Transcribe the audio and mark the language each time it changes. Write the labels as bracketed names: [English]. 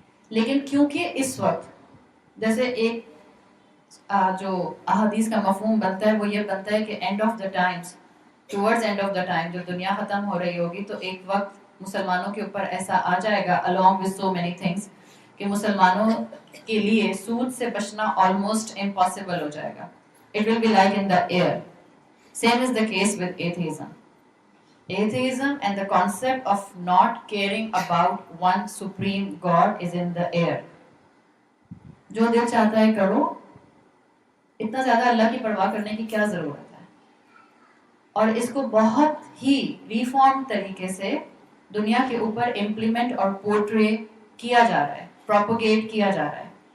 [Urdu] لیکن کیونکہ اس وقت جیسے ایک جو احادیث کا مفہوم بنتا ہے وہ یہ بنتا ہے کہ [English] end of the times, towards end of the time, [Urdu] جب دنیا ختم ہو رہی ہوگی تو ایک وقت مسلمانوں کے اوپر ایسا آ جائے گا [English] along with so many things [Urdu] کہ مسلمانوں کے لیے سود سے بچنا [English] almost impossible [Urdu] ہو جائے گا. [English] It will be like in the air. Same is the case with atheism. Atheism and the concept of not caring about one supreme God is in the air. [Urdu] جو دل چاہتا ہے کرو، اتنا زیادہ اللہ کی پرواہ کرنے کی کیا ضرورت ہے؟ اور اس کو بہت ہی ریفارم طریقے سے دنیا کے اوپر امپلیمنٹ اور پورٹرے کیا جا رہا ہے، پروپوگیٹ کیا جا رہا ہے.